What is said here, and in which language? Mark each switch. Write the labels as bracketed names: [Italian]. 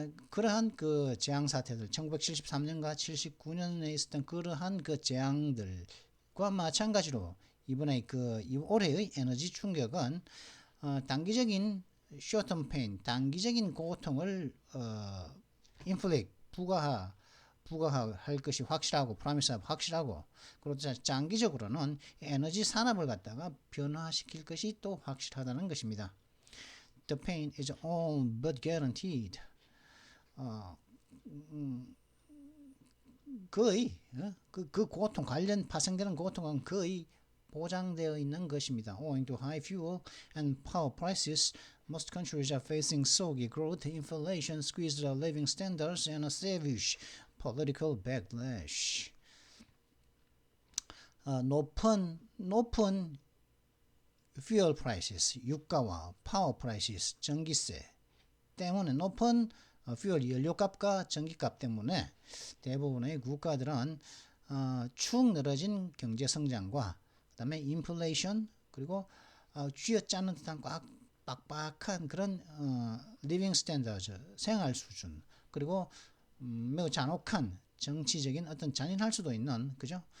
[Korean] 그러한 그 재앙 사태들, 1973년과 79년에 있었던 그러한 그 재앙들과 마찬가지로 이번에 올해의 에너지 충격은 단기적인 [English] short-term pain, [Korean] 단기적인 고통을 inflict, 부과할 것이 확실하고, 프로미스하고 확실하고, 그리고 장기적으로는 에너지 산업을 갖다가 변화시킬 것이 또 확실하다는 것입니다. [English] The pain is all but guaranteed. [Korean] 거의 그 고통, 관련 파생되는 고통은 거의 보장되어 있는 것입니다. [English] Owing to high fuel and power prices, most countries are facing soggy growth, inflation, squeezed living standards, and a savage political backlash. [Korean] 높은 [English] fuel prices, [Korean] 유가와 [English] power prices, [Korean] 전기세 때문에, 높은 fuel 연료값과 전기값 때문에 대부분의 국가들은 축 늘어진 경제 성장과 그다음에 인플레이션, 그리고 쥐어짜는 듯한 빡빡한 그런 [English] living standards, [Korean] 생활 수준, 그리고 매우 잔혹한 정치적인 어떤 잔인할 수도 있는, 그죠?